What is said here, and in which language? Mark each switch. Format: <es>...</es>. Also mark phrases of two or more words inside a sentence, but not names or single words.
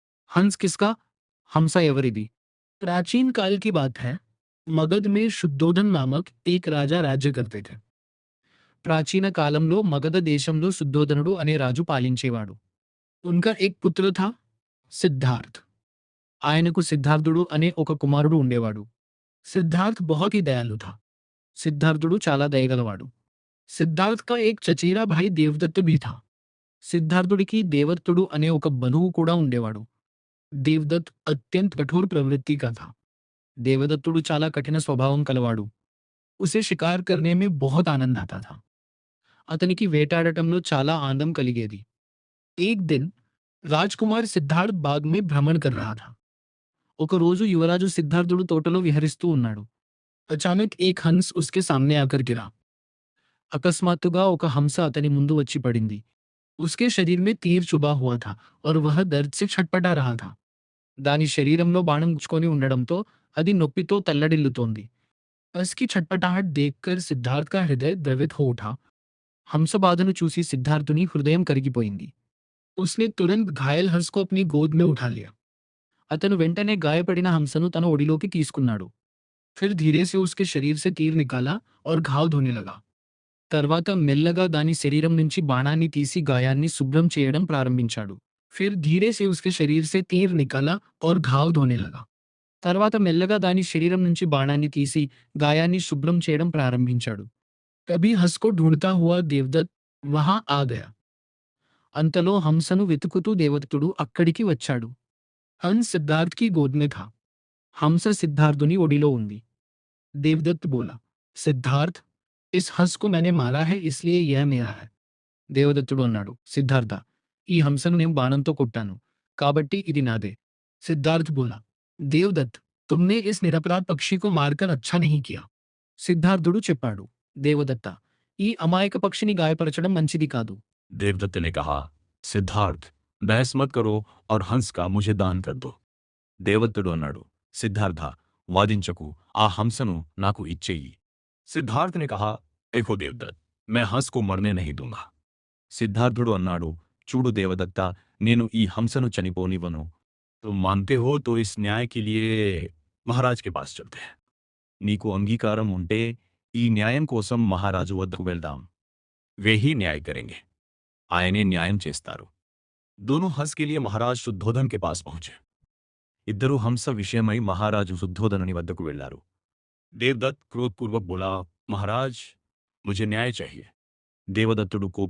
<hi>हंस किसका,</hi> <te>హంసా ఎవరిది?</te> <hi>प्राचीन काल की बात है। मगध में शुद्धोधन नामक एक राजा राज्य करते थे।</hi> <te>ప్రాచీన కాలంలో మగధ దేశంలో శుద్ధోదనుడు అనే రాజు పాలించేవాడు.</te> <hi>उनका एक पुत्र था सिद्धार्थ.</hi> <te>ఆయనకు సిద్ధార్థుడు అనే ఒక కుమారుడు ఉండేవాడు.</te> <hi>सिद्धार्थ बहुत ही दयालु था.</hi> <te>సిద్ధార్థుడు చాలా దయగలవాడు.</te> <hi>సిద్ధార్థ్ का एक चचेरा भाई देवदत्त भी था.</hi> <te>సిద్ధార్థుడికి దేవదత్తుడు అనే ఒక బంధువు కూడా ఉండేవాడు.</te> <hi>देवदत्त अत्यंत कठोर प्रवृत्ति का था.</hi> <te>దేవదత్తుడు చాలా కఠిన స్వభావం కలవాడు.</te> <hi>उसे शिकार करने में बहुत आनंद आता था.</hi> <te>అతనికి వేటాడటంలో చాలా ఆనందం కలిగేది.</te> <hi>एक दिन राजकुमार सिद्धार्थ बाग में भ्रमण कर रहा था.</hi> <te>ఒక రోజు యువరాజు సిద్ధార్థుడు తోటలో విహరిస్తూ ఉన్నాడు.</te> <hi>अचानक एक हंस उसके सामने आकर गिरा.</hi> <te>అకస్మాత్తుగా ఒక హంస అతని ముందు వచ్చి పడింది.</te> <hi>उसके शरीर में तीर चुभा हुआ था और वह दर्द से छटपटा रहा था.</hi> <te>దాని శరీరంలో బాణం గుచ్చుకొని ఉండడంతో అది నొప్పితో తల్లడిల్లుతోంది.</te> <hi>हंस की छटपटाहट देखकर सिद्धार्थ का हृदय द्रवित हो उठा.</hi> <te>हंस బాధను చూసి సిద్ధార్థుని హృదయం కరిగిపోయింది.</te> <hi>उसने तुरंत घायल हंस को अपनी गोद में उठा लिया.</hi> <te>అతను వెంటనే గాయపడిన హంసను తన ఒడిలోకి తీసుకున్నాడు.</te> <hi>फिर धीरे से उसके शरीर से तीर निकाला और घाव धोने लगा.</hi> <te>తర్వాత మెల్లగా దాని శరీరం నుంచి బాణాన్ని తీసి గాయాన్ని శుభ్రం చేయడం ప్రారంభించాడు.</te> <hi>फिर धीरे से उसके शरीर से तीर निकाला और घाव धोने लगा.</hi> <te>తర్వాత మెల్లగా దాని శరీరం నుంచి బాణాన్ని తీసి గాయాన్ని శుభ్రం చేయడం ప్రారంభించాడు.</te> <hi>तभी हंस को ढूंढता हुआ देवदत्त वहां आ गया.</hi> <te>అంతలో హంసను వెతుకుతూ దేవదత్తుడు అక్కడికి వచ్చాడు.</te> <hi>हंस सिद्धार्थ की गोद में था.</hi> <te>హంస సిద్ధార్థుని ఒడిలో ఉంది.</te> <hi>देवदत्त बोला, सिद्धार्थ, इस हंस को मैंने मारा है इसलिए यह मेरा है.</hi> <te>దేవదత్తుడు అన్నాడు, సిద్ధార్థ, ఈ హంసను నేను బాణంతో కొట్టాను కాబట్టి ఇది నాదే.</te> <hi>सिद्धार्थ बोला, देवदत्त, तुमने इस निरपराध पक्षी को मारकर अच्छा नहीं किया.</hi> <te>సిద్ధార్థుడు చెప్పాడు, దేవదత్త, ఈ అమాయక పక్షిని గాయపరచడం మంచిది కాదు.</te> <hi>देवदत्त ने कहा, सिद्धार्थ, बहस मत करो और हंस का मुझे दान कर दो.</hi> <te>దేవదత్తుడు అన్నాడు, సిద్ధార్థ, వాదించకు, ఆ హంసను నాకు ఇచ్చేయి.</te> <hi>सिद्धार्थ ने कहा, देखो देवदत्त, मैं हंस को मरने नहीं दूंगा.</hi> <te>సిద్ధార్థుడు అన్నాడు, చూడు దేవదత్త, నేను ఈ హంసను చనిపోనివ్వను.</te> <hi>तुम मानते हो तो इस न्याय के लिए महाराज के पास चलते हैं.</hi> <te>నీకు అంగీకారం ఉంటే ఈ న్యాయం కోసం మహారాజు వద్దకు వెళ్దాం.</te> <hi>वे ही न्याय करेंगे.</hi> <te>ఆయనే న్యాయం చేస్తారు.</te> <hi>दोनों हंस के लिए महाराज शुद्धोधन के पास पहुंचे.</hi> <te>ఇద్దరు హంస విషయమై మహారాజు శుద్ధోధనుని వద్దకు వెళ్లారు.</te> <hi>देवदत्त क्रोधपूर्वक बोला, महाराज, मुझे न्याय चाहिए.</hi> <te>దేవదత్తుడు</te>